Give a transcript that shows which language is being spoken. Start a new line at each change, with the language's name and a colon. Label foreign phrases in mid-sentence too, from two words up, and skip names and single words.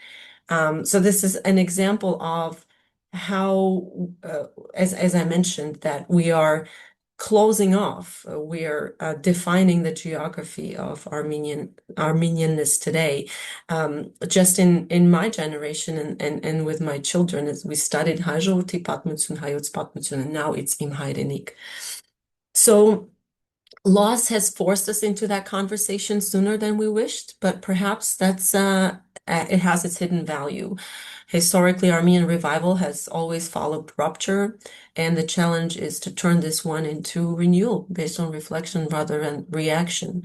English: So this is an example of how, as I mentioned, that we are closing off, we are defining the geography of Armenianness today. Just in my generation and with my children, as we studied
Armenian: Հայ ժողովրդի պատմություն, Հայոց պատմություն,
English: and now it's
Armenian: Իմ Հայրենիք.
English: So loss has forced us into that conversation sooner than we wished, but perhaps it has its hidden value. Historically, Armenian revival has always followed rupture, and the challenge is to turn this one into renewal based on reflection rather than reaction.